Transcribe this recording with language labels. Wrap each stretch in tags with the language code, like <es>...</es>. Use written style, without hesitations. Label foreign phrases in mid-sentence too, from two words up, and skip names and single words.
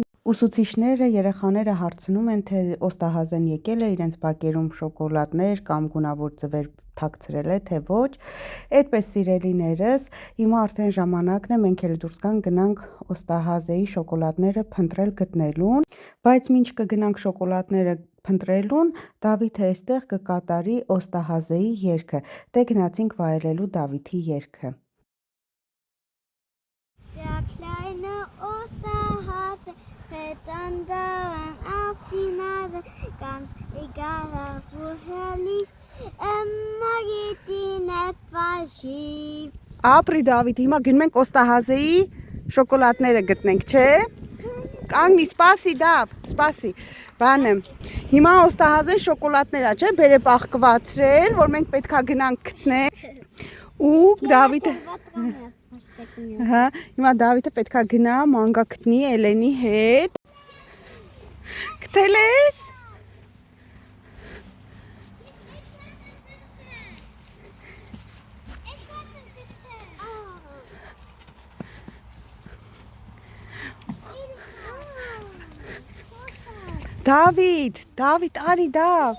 <hy>Ուսուցիչները, երեխաները հարցնում են, թե Օստահազեն եկել է, իրենց բակերում շոկոլադներ կամ գունավոր ձվեր թաքցրել է, թե ոչ։ Այդպես, սիրելիներս, հիմա արդեն ժամանակն է, մենք էլ դուրս գնանք Օստահազեի շոկոլադները փնտրել գտնելուն, բայց մինչ կգնանք շոկոլադները փնտրելուն, Դավիթը այստեղ կկատարի Օստահազեի երգը։ Դե գնացինք վայելելու Դավիթի երգը։</hy> <de>Auf die Nase, ganz egal auf woher lief, immer geht ihnen etwas schief.</de> <hy>Ապրի Դավիթ, հիմա գնում ենք Օստահազեի շոկոլադները գտնենք, չէ՞։ Կանգնի, սպասի Դավ, սպասի։ Բանը, հիմա Օստահազեն շոկոլադներ ա, չէ՞, բերեպ աղկվացրել, որ մենք պետքա գնանք գտնենք։ Ու Դավիթը Հա, հիմա Դավիթը պետքա գնա մանգա գտնի Էլենի հետ։ Գտել ես։ Դավիթ, արի Դավ։</hy>